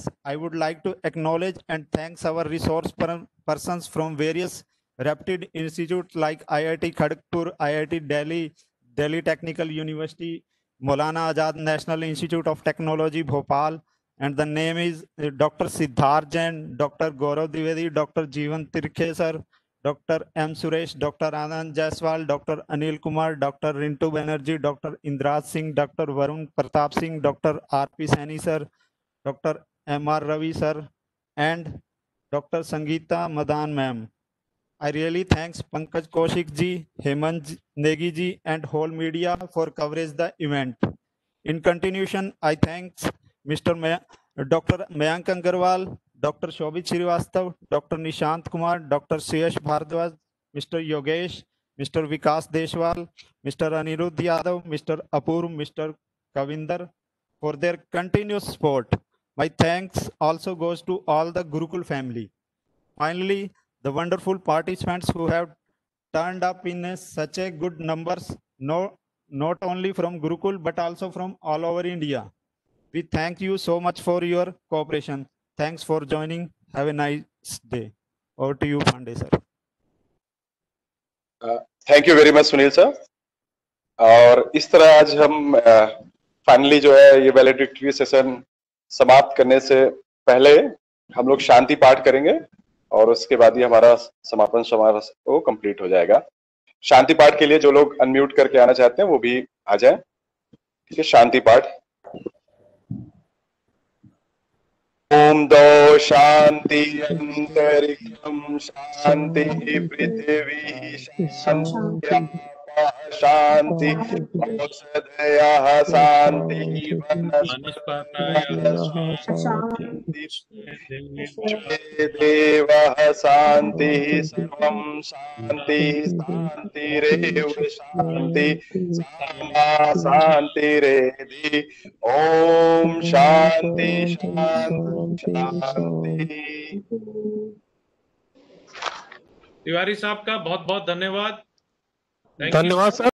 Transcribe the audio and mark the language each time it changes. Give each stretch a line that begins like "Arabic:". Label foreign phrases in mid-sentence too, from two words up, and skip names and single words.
English: I would like to acknowledge and thank our resource persons from various reputed institutes like IIT Kharagpur, IIT Delhi, Delhi Technical University, Maulana Azad National Institute of Technology, Bhopal, and the name is Dr. Siddharth Jain, Dr. Gaurav Dwivedi, Dr. Jeevan Tirkhe sir, Dr. M. Suresh, Dr. Anand Jaiswal, Dr. Anil Kumar, Dr. Rintu Banerjee, Dr. Indraj Singh, Dr. Varun Pratap Singh, Dr. R.P. Saini sir, Dr. M.R. Ravi sir, and Dr. Sangeeta Madan ma'am. I really thanks Pankaj Kaushik ji, Hemant Negi ji, and whole media for coverage the event. In continuation, I thanks Dr. Mayank Agarwal, Dr. Shobhit Srivastav, Dr. Nishant Kumar, Dr. Suyash Bhardwaj, Mr. Yogesh, Mr. Vikas Deshwal, Mr. Anirudh Yadav, Mr. Apurv, Mr. Kavinder for their continuous support. My thanks also goes to all the Gurukul family. Finally, the wonderful participants who have turned up in such a good numbers, not only from Gurukul but also from all over India. We thank you so much for your cooperation. Thanks for joining. Have a nice day. Over to you, Pandey sir. thank you very much Sunil sir.
Hindi: और इस तरह आज हम फाइनली जो है ये
English: valedictory session
Hindi: समाप्त करने से पहले हम लोग शांति पाठ करेंगे और उसके बाद ही हमारा समापन समारोह कंप्लीट हो जाएगा। शांति पाठ के लिए जो लोग अनम्यूट करके आना चाहते हैं वो भी आ जाएं। ठीक है, शांति पाठ।
Sanskrit: ओम दो शांति अंतरिक्षम शांति पृथ्वी शांति शांति, औषधयः शांति, वनस्पतयः शांति, देवः शांतिः, सर्वं शांतिः, शान्तिरेव शान्ति, सामा शान्तिरेधि। ओम शांति शांति शांति।
Hindi: तिवारी साहब का बहुत बहुत धन्यवाद।
English: Thank you.
Hindi: धन्यवाद सर।